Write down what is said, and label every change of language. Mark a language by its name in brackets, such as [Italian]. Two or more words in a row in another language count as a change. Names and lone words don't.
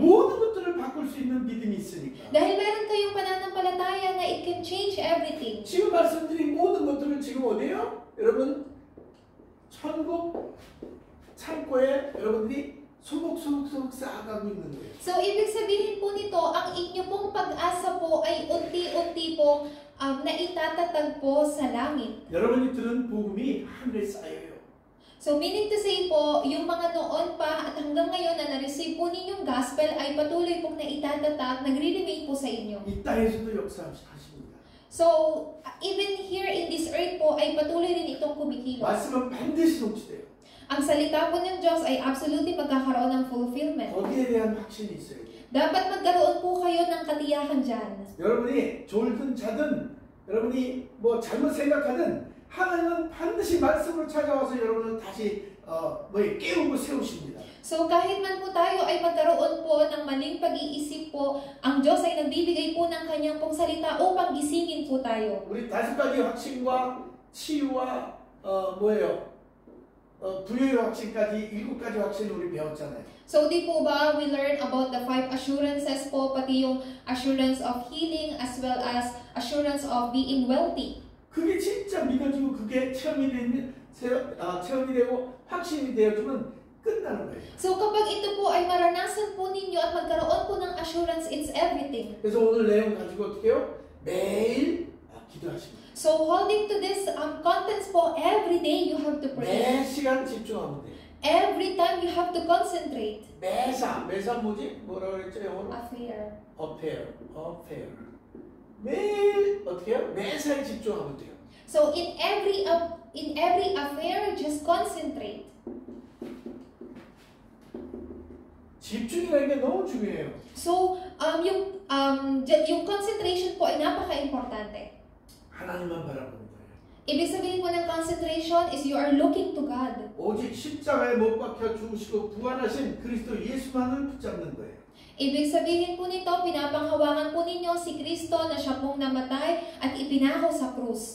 [Korean] 모든 것들을 바꿀 수 있는 믿음이 있으니까. [Filipino] Dahil meron kayong pananampalataya na [English] it can change everything. [Korean] 지금 말씀드린 모든 것들을 지금 어디에요? 여러분 천국 창고에 여러분들이 소복소복 쌓아가고 있는 거예요. [Filipino] So, ibig sabihin po nito, ang inyo pong pag-asa po ay unti-unti po na itatatag po sa langit. [Korean] 여러분이 들은 복음이 하늘에 쌓여요. [Filipino] So, meaning to say po, yung mga noon pa at hanggang ngayon na na-receive po ninyong gospel ay patuloy pong naitatatag, nagre-remain po sa inyo. [Korean] 이 땅에서도 역사하십니다. [English] So, even here in this earth po [Filipino] ay patuloy rin itong kumikilos. [Korean] 말씀은 반드시 성취돼요. [Filipino] Ang salita po ng Diyos ay absolutely magkakaroon ng fulfillment. [Korean] 거기에 대한 확신이 있어요. [Filipino] Dapat magkaroon po kayo ng katiyakan dyan. [Korean] 여러분이 졸든 자든 여러분이 뭐 잘못 생각하든 하나님은 반드시 말씀으로 찾아와서 여러분을 다시 깨우고 세우십니다. [Filipino] So kahit man po tayo ay magkaroon po ng maling pag-iisip po, ang Diyos ay nagbibigay po ng kanyang pong salita upang gisingin po tayo. [Korean] 우리 5가지 확신과 치유와 부여의 확신까지 7가지 확신을 우리 배웠잖아요. [English] So [Filipino] di po ba [English] we learn about the 5 assurances po, [Filipino] pati yung [English] assurance of healing as well as assurance of being wealthy. [Korean] 그게 진짜 믿어지고 그게 체험이 되고 확신이 되어지면 끝나는 거예요. [Filipino] So kapag ito po ay maranasan po ninyo at magkaroon po ng assurance, [English] it's everything. [Korean] 그래서 오늘 내용 가지고 어떻게 해요? 매일 기도하십니다. [English] So holding to this contents po, every day you have to pray. [Korean] 매 시간 집중하면 돼요. [English] Every time you have to concentrate. [Korean] 매사 뭐지? 뭐라 그랬죠 영어로? [English] Affair. [Korean] affair. 매일 어떻게 해요? 매사에 집중하면 돼요. [English] So in every affair, just concentrate. [Korean] 집중이라는 게 너무 중요해요. [Filipino] So yung concentration po ay napaka-importante. [Korean] 하나님만 바라보는 거예요. [Filipino] Ibig sabihin po ng [English] concentration is you are looking to God. [Korean] 오직 십자가에 못 박혀 죽으시고 부활하신 그리스도 예수만을 붙잡는 거예요. [Filipino] Ibig sabihin po nito, pinapanghawakan po ninyo si Kristo na siya pong namatay at ipinako sa krus.